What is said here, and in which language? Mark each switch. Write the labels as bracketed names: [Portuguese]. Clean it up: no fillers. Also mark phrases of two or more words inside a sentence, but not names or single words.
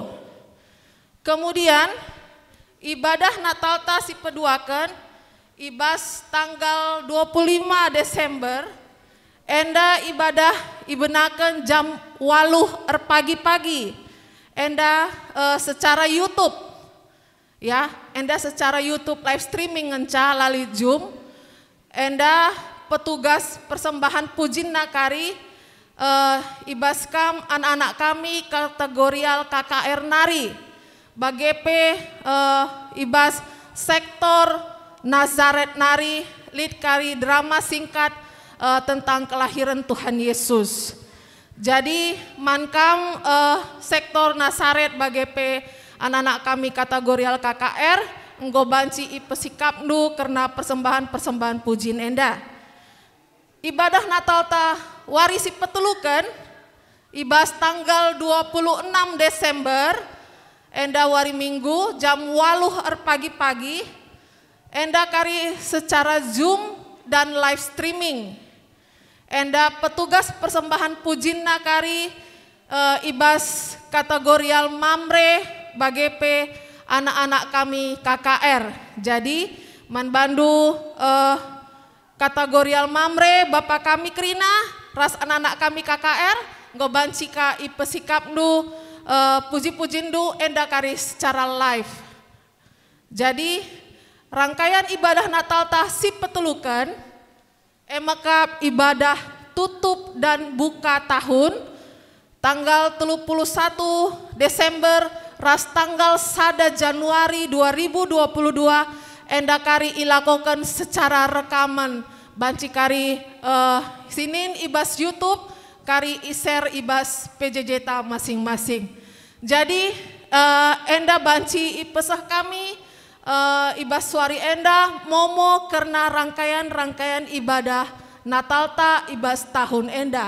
[Batak Karo] Kemudian ibadah Natal ta si peduakan ibas tanggal 25 Desember enda ibadah ibenakan jam 8 pagi-pagi enda secara YouTube ya, enda secara YouTube [English] live streaming [Batak Karo] ngenca lali Zoom, enda petugas persembahan pujin nakari ibaskam anak-anak kami kategorial KKR Nari bagepe ibas sektor Nazaret Nari [Indonesian] lead kari drama singkat tentang kelahiran Tuhan Yesus. [Batak Karo] Jadi mankam sektor Nazaret bagepe anak-anak kami kategorial KKR nggobanci ipesikap nu karena persembahan pujin enda. Ibadah Natal ta warisi petelukan ibas tanggal 26 Desember enda wari Minggu jam 8 pagi-pagi enda kari secara Zoom dan [English] live streaming. [Batak Karo] Enda petugas persembahan pujin nakari ibas kategorial Mamre bagepe anak-anak kami KKR. Jadi manbandu kategorial Mamre Bapak kami Krina ras anak-anak kami KKR ngobanci ka ipesikap nu puji-pujindu enda kari [English] secara live. [Batak Karo] Jadi rangkaian ibadah Natal tah si petelukan emakap [Indonesian] ibadah tutup dan buka tahun [Batak Karo] tanggal 31 Desember ras tanggal 1 Januari 2022 endakari ilakokan secara rekaman banci kari sinin ibas YouTube kari iser ibas PJJ ta masing-masing. Jadi enda banci ipesah kami ibas suari enda momo karena rangkaian ibadah Natal ta ibas tahun enda.